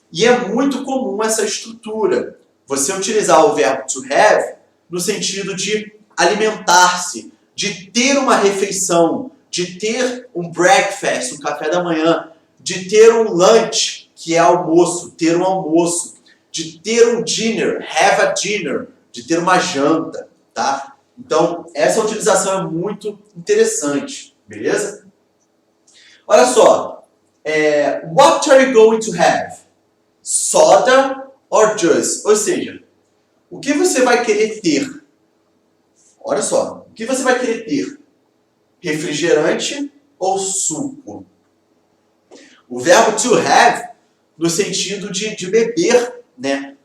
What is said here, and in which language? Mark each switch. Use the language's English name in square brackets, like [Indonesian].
[Portuguese] E é muito comum essa estrutura. Você utilizar o verbo to have no sentido de alimentar-se, de ter uma refeição, de ter um breakfast, um café da manhã, de ter um lunch, que é almoço, ter um almoço, de ter um dinner, [English] have a dinner, [Portuguese] de ter uma janta, tá? Então, essa utilização é muito interessante, beleza? [English] Olha só, what are you going to have? Soda or juice? [Portuguese] Ou seja, o que você vai querer ter? Olha só, o que você vai querer ter? Refrigerante ou suco? O verbo to have no sentido de beber, né?